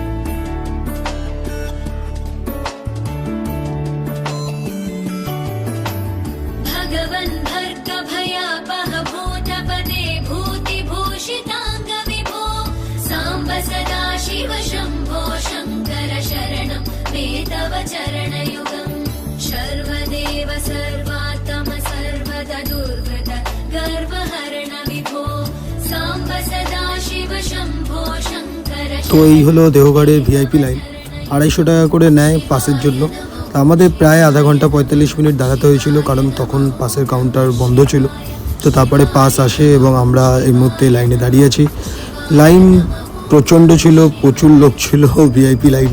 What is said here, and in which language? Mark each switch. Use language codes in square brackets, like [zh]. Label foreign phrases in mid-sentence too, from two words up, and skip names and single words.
[sa] भगवन् भर्गभयापह भूतपदे भूतिभूषिताङ्गविभो साम्ब सदा शिव शम्भो शङ्कर शरणं मे तव चरणयुगम् सर्वदेव सर्वात्म सर्वदा दुर्गत गर्वहरण विभो साम्ब सदा शिव शम्भो शङ्कर [bn] তো এই হলো দেওঘরের ভিআইপি লাইন। 250 টাকা করে নেয় পাসের জন্য। তা আমাদের প্রায় আধা ঘন্টা 45 মিনিট দাঁড়াতে হয়েছিল, কারণ তখন পাসের কাউন্টার বন্ধ ছিল। তো তারপরে পাস আসে এবং আমরা এই মুহূর্তে লাইনে দাঁড়িয়ে আছি। লাইন প্রচণ্ড ছিল, প্রচুর লোক ছিল ভিআইপি লাইনে।